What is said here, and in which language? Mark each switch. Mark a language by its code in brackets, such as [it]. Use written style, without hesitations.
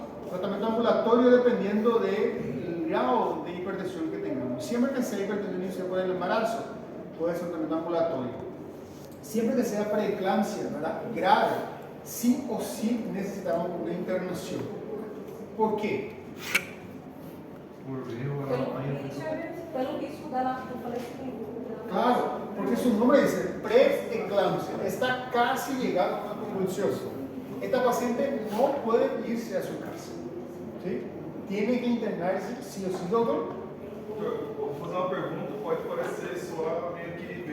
[es] Tratamiento ambulatorio dependiendo del grado de hipertensión que tengamos. Siempre que sea hipertensión inicial por el embarazo, puede ser tratamiento ambulatorio. Siempre que sea preeclampsia, ¿verdad?, grave, sí o sí necesitamos una internación. ¿Por qué? [pt] Pelo risco do falecimento. [es] Claro, porque su nombre dice preeclampsia, está casi llegando a una convulsión. Esta paciente no puede irse a su casa, ¿sí? Tiene que internarse sí o sí, doctor. [pt] Vou fazer uma pergunta, pode parecer soar meio que